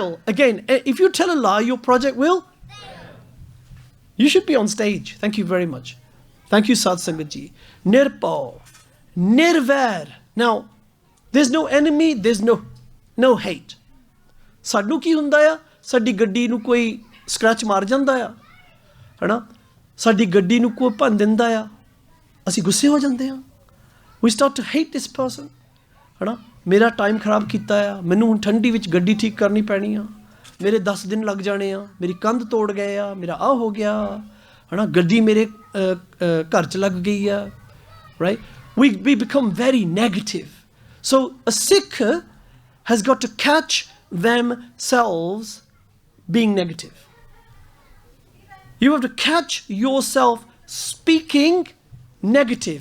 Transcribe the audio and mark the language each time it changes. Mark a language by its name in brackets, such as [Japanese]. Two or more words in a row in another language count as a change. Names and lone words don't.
[English] Again, if you tell a lie, your project will fail. You should be on stage. Thank you very much. Thank you, [Punjabi] ਸਤਿ ਸੰਗਤ ਜੀ. ਨਿਰਭਉ, ਨਿਰਵੈਰ. [English] Now, there's no enemy, there's no hate. [Punjabi] ਸਾਨੂੰ ਕੀ ਹੁੰਦਾ ਆ? ਸਾਡੀ ਗੱਡੀ ਨੂੰ ਕੋਈ scratch ਮਾਰ ਜਾਂਦਾ ਆ? ਹਨਾ? ਸਾਡੀ ਗੱਡੀ ਨੂੰ ਕੋਈ ਭੰਨ ਦਿੰਦਾ ਆ? ਅਸੀਂ ਗੁੱਸੇ ਹੋ ਜਾਂਦੇ ਹਾਂ [English] we start to hate this person [Punjabi] ਹਨਾ ਮੇਰਾ ਟਾਈਮ ਖਰਾਬ ਕੀਤਾ ਆ ਮੈਨੂੰ ਹੁਣ ਠੰਡੀ ਵਿੱਚ ਗੱਡੀ ਠੀਕ ਕਰਨੀ ਪੈਣੀ ਆ ਮੇਰੇ 10 ਦਿਨ ਲੱਗ ਜਾਣੇ ਆ ਮੇਰੀ ਕੰਧ ਤੋੜ ਗਏ ਆ ਮੇਰਾ ਆ ਹੋ ਗਿਆ ਹਨਾ ਗੱਡੀ ਮੇਰੇ ਘਰ 'ਚ ਲੱਗ ਗਈ ਆ [English] right we become very negative so a Sikh has got to catch themselves being negative you have to catch yourself speaking negative.